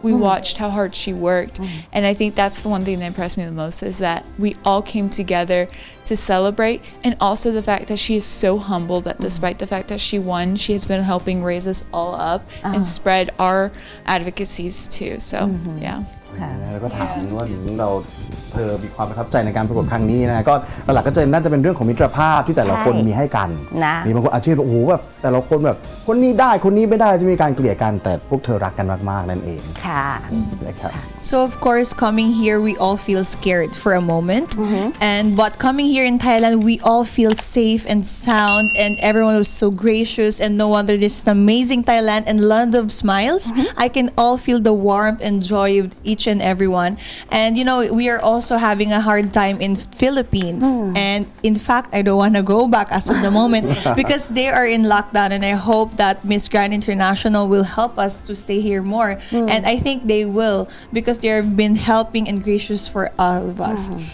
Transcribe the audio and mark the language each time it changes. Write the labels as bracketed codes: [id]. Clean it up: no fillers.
[en] We watched how hard she worked. And I think that's the one thing that impressed me the most is that we all came together to celebrate, and also the fact that she is so humble that despite the fact that she won, she has been helping raise us all up and spread our advocacies too. So, yeah. [th] แล้วก็ถามว่าถึงเราเธอมีความประทับใจในการประกวดครั้งนี้นะก็หลักๆก็จะน่าจะเป็นเรื่องของมิตรภาพที่แต่ละคนมีให้กันมีบางคนอาชีพโอ้โหแบบแต่ละคนแบบคนนี้ได้คนนี้ไม่ได้จะมีการเกลี่ยกันแต่พวกเธอรักกันมากๆนั่นเอง ค่ะ นะครับ [en] So of course coming here we all feel scared for a moment but coming here in Thailand we all feel safe and sound and everyone was so gracious and no wonder this is an amazing Thailand and land of smiles. I can all feel the warmth and joy of each and everyone, and you know we are also having a hard time in Philippines and in fact I don't want to go back as of the moment because they are in lockdown, and I hope that Miss Grand International will help us to stay here more and I think they will because they have been helping and gracious for all of us.